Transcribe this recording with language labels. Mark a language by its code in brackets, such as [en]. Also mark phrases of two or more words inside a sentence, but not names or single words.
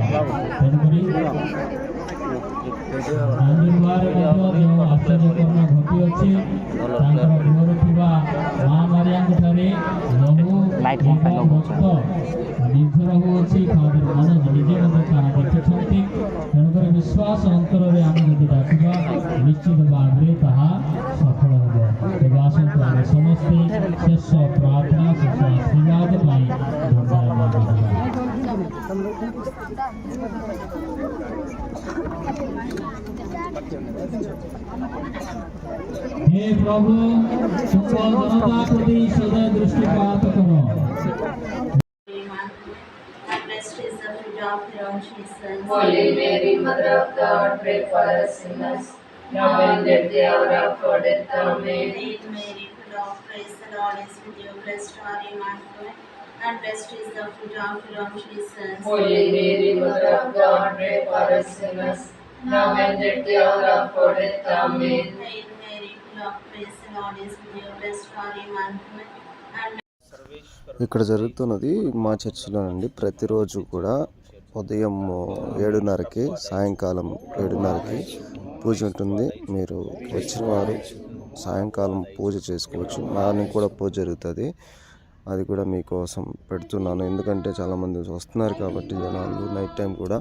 [or] ତେଣୁକରି ଆନ୍ଦୁଲବାରେ ମଧ୍ୟ ଯେଉଁ ଆଶ୍ଚର୍ଯ୍ୟକରଣ ଘଟିଅଛି ତାଙ୍କର ଗୃହରେ ଥିବା ମା ମାରିଆଙ୍କ ଠାରେ ଲହୁ ଏବଂ ରକ୍ତ ନିର୍ଭର ହେଉଅଛି। ଫାଦର ମନୋଜ ନିଜେ ମଧ୍ୟ ତାହା ଦେଖିଛନ୍ତି। ତେଣୁକରି ବିଶ୍ୱାସ ଅନ୍ତରରେ ଆମେ ଯଦି ଡାକିବା ନିଶ୍ଚିତ ଭାବରେ ତାହା ସଫଳ ହେବ। ତେବେ ଆସନ୍ତୁ ଆମେ ସମସ୍ତେ ଶେଷ ପ୍ରାର୍ଥନା ଶେଷ ଆଶୀର୍ବାଦ ପାଇଁ ଧନ୍ୟବାଦ ଦେବା। [hi] हे प्रभु तुम जनता प्रति सदा दृष्टिपात करो। [en] Blessed is the fruit of your womb, Jesus. Holy Mary, Mother of God, pray for us sinners, now and at the hour of our death. Amen. Hail Mary, full of grace, the Lord is with you. Blessed are you among women, and blessed is the fruit of your womb, Jesus. Holy Mary, Mother of God, pray for us sinners, now and at the hour of our death. Amen. Hail Mary, full of grace, the Lord is with you. Blessed are you among women, and [te] ఇక్కడ జరుగుతున్నది మా చర్చిలోనండి. ప్రతిరోజు కూడా ఉదయం 7:30కి సాయంకాలం 7:30కి పూజ ఉంటుంది. మీరు వచ్చిన వారు సాయంకాలం పూజ చేసుకోవచ్చు. మార్నింగ్ కూడా పూజ జరుగుతుంది. అది కూడా మీకోసం పెడుతున్నాను, ఎందుకంటే చాలామంది వస్తున్నారు కాబట్టి జనాలు [en] night time [te] కూడా.